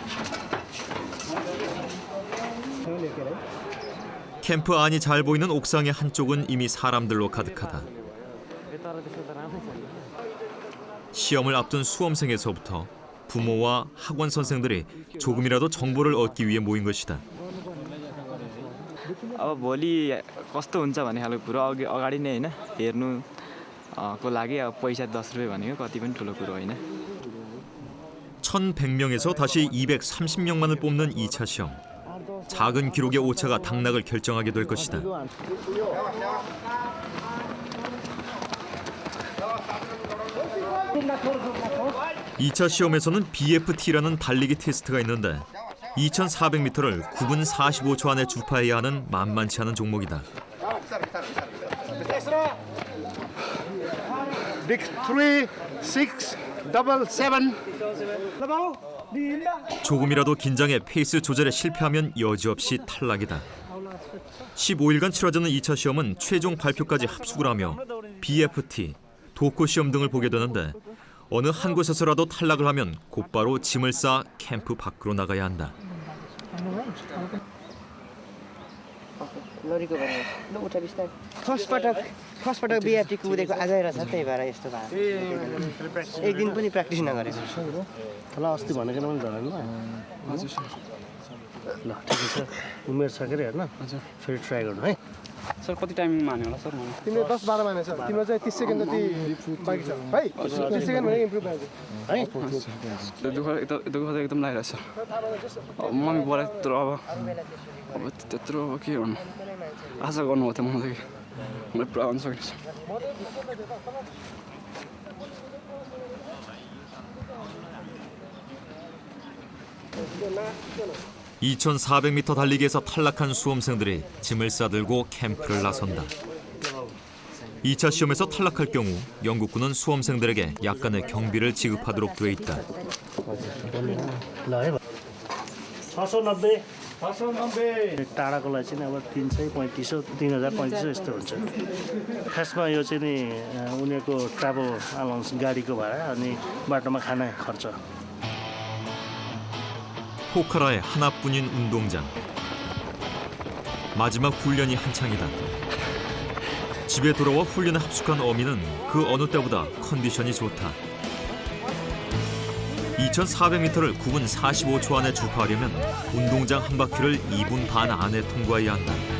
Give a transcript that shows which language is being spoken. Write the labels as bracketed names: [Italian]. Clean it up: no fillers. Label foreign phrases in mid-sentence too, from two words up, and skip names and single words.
[Korean] 캠프 안이 잘 보이는 옥상의 한쪽은 이미 사람들로 가득하다. 시험을 앞둔 수험생에서부터 부모와 학원 선생들이 조금이라도 정보를 얻기 위해 모인 것이다. [Nepali] अब भोलि कस्तो हुन्छ भन्ने खालको कुरो अगाडि नै हैन हेर्नुको लागि अब पैसा 10 रुपैयाँ भनेको कति पनि ठुलो कुरो होइन. [Korean] 1,100명에서 다시 230명만을 뽑는 2차 시험. 작은 기록의 오차가 당락을 결정하게 될 것이다. 2차 시험에서는 BFT라는 달리기 테스트가 있는데 2,400m를 9분 45초 안에 주파해야 하는 만만치 않은 종목이다. [English] Big 3, 6, double 7. [Korean] 조금이라도 긴장해 페이스 조절에 실패하면 여지없이 탈락이다. 15일간 치러지는 2차 시험은 최종 발표까지 합숙을 하며 BFT, 도코 시험 등을 보게 되는데 어느 한 곳에서라도 탈락을 하면 곧바로 짐을 싸 캠프 밖으로 나가야 한다. [Nepali] फर्स्ट पटक बिएफटी कुदेको आजै रहेछ त्यही भएर यस्तो भयो एक दिन पनि प्र्याक्टिस नगरेको होला अस्ति भनेको पनि झरेन हजुर ल ठिकै छ उमेर छ के अरे हैन फेरि ट्राई गर्नु है सर कति टाइमिङ मान्यो होला सर तिमीले 10-12 माने छ तिम्रो चाहिँ 30 सेकेन्ड जति बाँकी छ है 30 सेकेन्ड भने इम्प्रुभ हुन्छ है दुःख त एकदम लागिरहेछ मम्मी बोलाइ त्यत्रो अब त्यत्रो के गर्नु आशा गर्नु हो त मलाई मैले पुरा गर्न सकिन्छ [Korean] 2,400m 달리기에서 탈락한 수험생들이 짐을 싸들고 캠프를 나선다. 2차 시험에서 탈락할 경우 영국군은 수험생들에게 약간의 경비를 지급하도록 돼 있다. [Nepali] 690 टाढाकोलाई चाहिँ अब 335 3035 यस्तो हुन्छ खासमा यो चाहिँ नि उनीहरूको [English] travel allowance [Nepali] गाडीको भाडा अनि बाटोमा खाना खर्च [Korean] 포카라의 하나뿐인 운동장. 마지막 훈련이 한창이다. 집에 돌아와 훈련에 합숙한 어미는 그 어느 때보다 컨디션이 좋다. 2,400m를 9분 45초 안에 주파하려면 운동장 한 바퀴를 2분 반 안에 통과해야 한다.